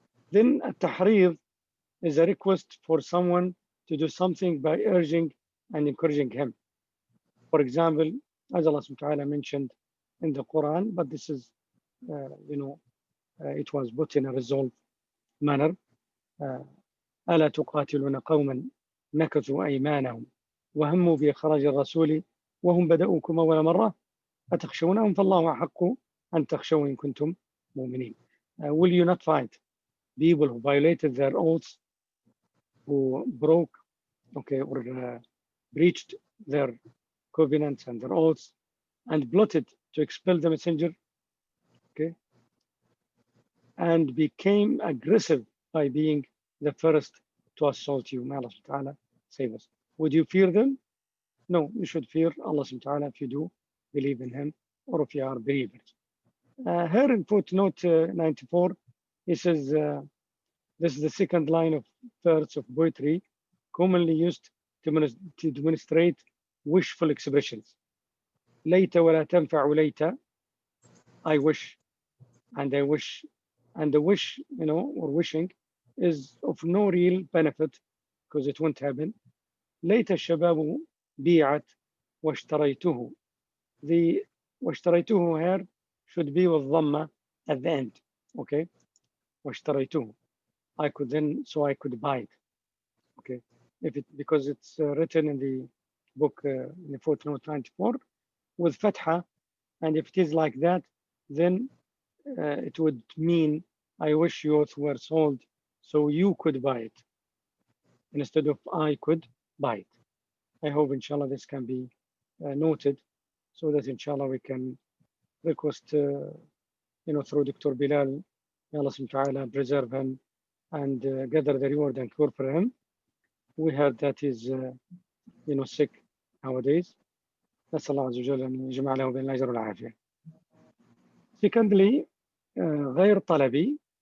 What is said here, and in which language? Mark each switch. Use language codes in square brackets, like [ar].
[en] Then a tahrir is a request for someone to do something by urging and encouraging him. For example, as Allah subhanahu wa ta'ala mentioned in the Quran, but this is, it was put in a resolved manner. [ar] ألا تقاتلون قوما نكثوا أيمانهم وهموا بإخراج الرسول وهم بدأوكم أول مرة أتخشونهم فالله أحق أن تخشوا إن كنتم مؤمنين. [en] Will you not fight people who violated their oaths, who broke, or breached their covenants and their oaths, and plotted to expel the messenger, and became aggressive by being the first to assault you? May Allah subhanahu wa ta'ala save us. Would you fear them? No, you should fear Allah subhanahu wa ta'ala if you do believe in him, or if you are believers. Here in footnote 94, he says, this is the second line of verse of poetry commonly used to demonstrate wishful expressions. [ar] ليت ولا تنفع ليت, [en] I wish, and I wish, and the wish, or wishing, is of no real benefit because it won't happen. [ar] ليت الشباب بيعت واشتريته. [en] The واشتريته here should be with ضمة at the end. Okay. واشتريته. I could then, so I could buy it. Okay. If it, because it's written in the book in the footnote 94 with fatha, and if it is like that, then it would mean I wish yours were sold so you could buy it instead of I could buy it. I hope inshallah this can be noted so that inshallah we can request through Dr. Bilal, may Allah subhanahu wa ta'ala preserve him and gather the reward and cure for him. We heard that he's sick nowadays. [ar] نسأل الله عز وجل أن يجمع له بين الأجر والعافية. Secondly, غير طلبي.